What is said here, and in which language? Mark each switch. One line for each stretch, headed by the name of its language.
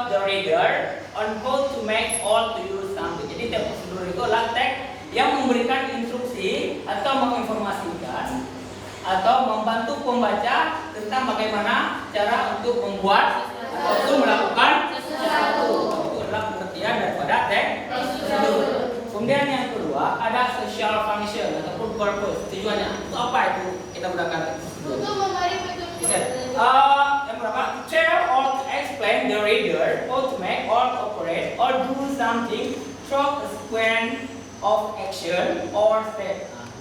English: rider on how to make or to use something.
Indonesian: Jadi teks prosedur itu adalah teks yang memberikan instruksi atau menginformasikan atau membantu pembaca tentang bagaimana cara untuk membuat atau melakukan sesuatu. Itu adalah pengertian daripada teks prosedur. Kemudian yang kedua ada social function ataupun purpose, tujuannya. Itu apa itu kita gunakan teks prosedur? Untuk memberi petunjuk. Yang berapa?
English: To tell or to explain the reader how to make or to operate or do something through a sequence of action or step.